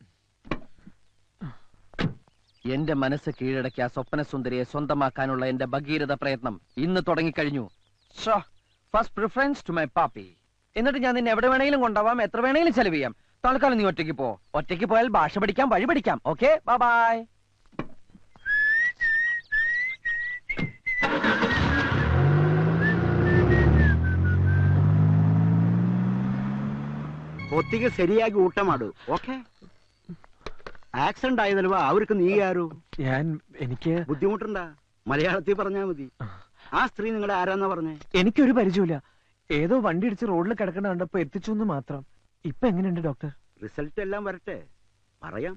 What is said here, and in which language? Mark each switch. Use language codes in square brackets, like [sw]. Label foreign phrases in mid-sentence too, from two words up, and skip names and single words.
[ml] എന്റെ മനസ്സ് കീഴടക്കിയ സ്വപ്ന സുന്ദരിയെ സ്വന്തമാക്കാനുള്ള എന്റെ ഭഗീരഥ പ്രയത്നം ഇന്ന് തുടങ്ങിക്കഴിഞ്ഞു. [en] first preference to my Pappy. [ml] എന്നിട്ട് ഞാൻ നിന്നെ എവിടെ വേണമെങ്കിലും കൊണ്ടുപോവാം, എത്ര വേണമെങ്കിലും ചെലവ് ചെയ്യാം. തൽക്കാലം നീ ഒറ്റയ്ക്ക് പോ. ഒറ്റയ്ക്ക് പോയാൽ ഭാഷ പഠിക്കാം, വഴി പഠിക്കാം. [en] okay, bye bye. [kn] ಒತ್ತಿಗೆ ಸರಿಯಾಗಿ ಊಟ ಮಾಡು. ಓಕೆ? [ml] ആക്സിഡന്റ് ആയതല്വാ, അവർക്ക് നീ ആരോ? എനിക്ക് ബുദ്ധിമുട്ടുണ്ടാ? മലയാളത്തിൽ പറഞ്ഞാ മതി. ആ സ്ത്രീ നിങ്ങളുടെ ആരാന്നാ പറഞ്ഞേ? എനിക്കൊരു പരിചയമില്ല. ഏതോ വണ്ടി ഇടിച്ച് റോഡിൽ കിടക്കണ കണ്ടപ്പോ എത്തിച്ചു എന്ന് മാത്രം. ഇപ്പൊ എങ്ങനെയുണ്ട് ഡോക്ടർ? റിസൾട്ട് എല്ലാം വരട്ടെ, പറയാം.